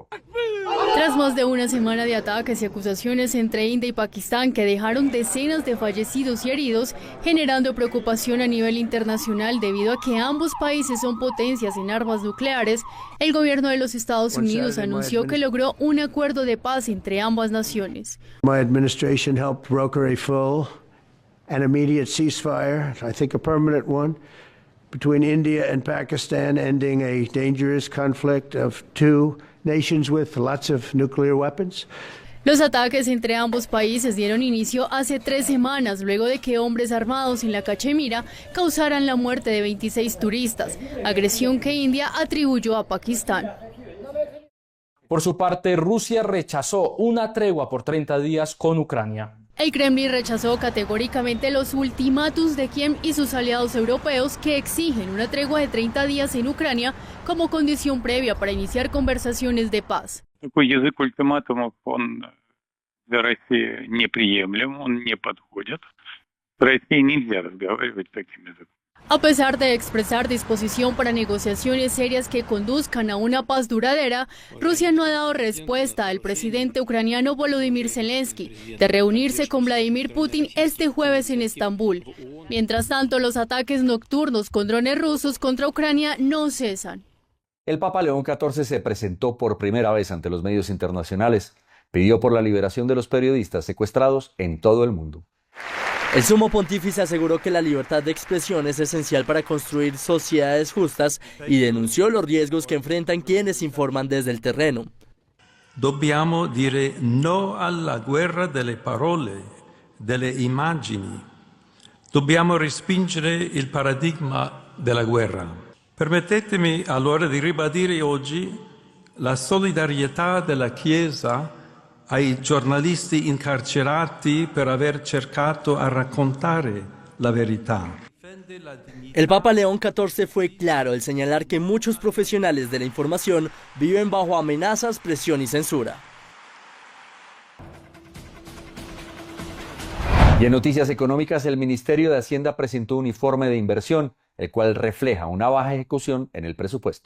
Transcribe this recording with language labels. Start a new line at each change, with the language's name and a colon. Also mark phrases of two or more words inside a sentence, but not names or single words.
Spanish: Tras más de una semana de ataques y acusaciones entre India y Pakistán que dejaron decenas de fallecidos y heridos, generando preocupación a nivel internacional debido a que ambos países son potencias en armas nucleares, el gobierno de los Estados Unidos anunció que logró un acuerdo de paz entre ambas naciones.
English: My administration helped broker a full and immediate ceasefire, I think a permanent one, between India and Pakistan, ending a dangerous conflict of two nations with lots of nuclear weapons.
Spanish: Los ataques entre ambos países dieron inicio hace 3 semanas, luego de que hombres armados en la Cachemira causaran la muerte de 26 turistas, agresión que India atribuyó a Pakistán. Por su parte, Rusia rechazó una tregua por 30 días con Ucrania. El Kremlin rechazó categóricamente los ultimátums de Kiev y sus aliados europeos que exigen una tregua de 30 días en Ucrania como condición previa para iniciar conversaciones de paz.
Russian: Такой язык ультиматумов, он для России неприемлем, он не подходит. С Россией нельзя разговаривать таким языком.
Spanish: A pesar de expresar disposición para negociaciones serias que conduzcan a una paz duradera, Rusia no ha dado respuesta al presidente ucraniano Volodymyr Zelensky de reunirse con Vladimir Putin este jueves en Estambul. Mientras tanto, los ataques nocturnos con drones rusos contra Ucrania no cesan. El Papa León XIV se presentó por primera vez ante los medios internacionales. Pidió por la liberación de los periodistas secuestrados en todo el mundo. El sumo pontífice aseguró que la libertad de expresión es esencial para construir sociedades justas y denunció los riesgos que enfrentan quienes informan desde el terreno.
Italian: Dobbiamo dire no alla guerra delle parole, delle immagini. Dobbiamo respingere il paradigma della guerra. Permettetemi allora di ribadire oggi la solidarietà della Chiesa ai giornalisti incarcerati per aver cercato a raccontare la verità.
Spanish: El Papa León XIV fue claro al señalar que muchos profesionales de la información viven bajo amenazas, presión y censura. Y en noticias económicas, el Ministerio de Hacienda presentó un informe de inversión, el cual refleja una baja ejecución en el presupuesto.